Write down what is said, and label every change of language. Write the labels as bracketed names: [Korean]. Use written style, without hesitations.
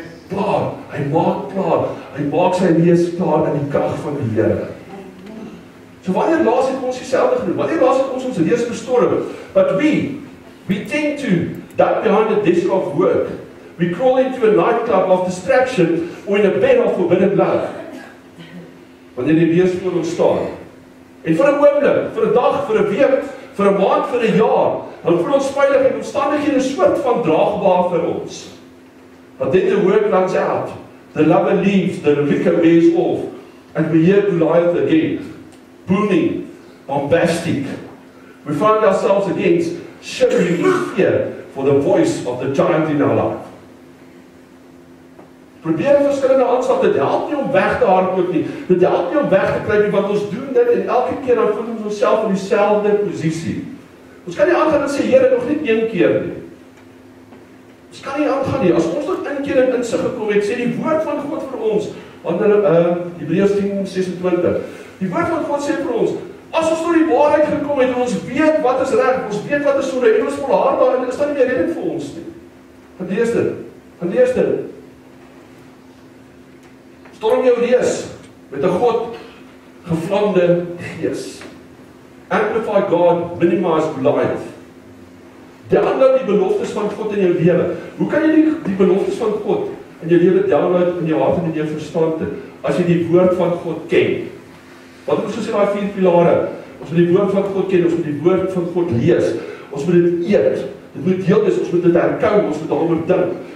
[Afrikaans] Klaar, hy maak sy reus klaar in die krag van die Here. So wanneer laas het ons dieselfde gedoen? Wanneer laas het ons reus bestorm? [English] But we tend to duck behind the desk of work. We crawl into a nightclub of distraction or in a bed of forbidden love. [Afrikaans] Wanneer die reus voor ons staan. En vir 'n oomblik, vir 'n dag, vir 'n week, vir 'n maand, vir 'n jaar, dan voel ons veilig en omstandighede 'n soort van draagbaar vir ons. [English] But then the work runs out, the lover leaves, the liquor wears off, and we hear Goliath again, booming, bombastic. We find ourselves again shivering in fear for the voice of the giant in our life. [Afrikaans] Probeer verskillende aanslag, dit help nie om weg te hardloop nie, dit help nie om weg te kry nie, want ons doen dit en elke keer dan voel ons onsself in dieselfde posisie. Ons kan nie aangaan en sê, Here, nog net een keer nie. Ons kan nie aangaan nie, as ons tot een keer in insig gekom het, sê die woord van God vir ons, Hebreërs 10:26, die woord van God sê vir ons, as ons tot die waarheid gekom het, en ons weet wat is reg, ons weet wat is sonde, en ons volhard daarin, is daar nie meer redding vir ons nie. Gaan lees dit. Storm jou reus met 'n God gevlamde gees. [English] Amplify God, minimize life. [Afrikaans] Download die beloftes van God in jou lewe. Hoe kan jy die beloftes van God in jou lewe download in jou hart en in jou verstand, as jy die woord van God ken? Wat het ons gesê daai 4 pilare? Ons moet die woord van God ken, ons moet die woord van God lees, ons moet dit eet, dit moet deel wees, ons moet dit herkou, ons moet daaroor dink.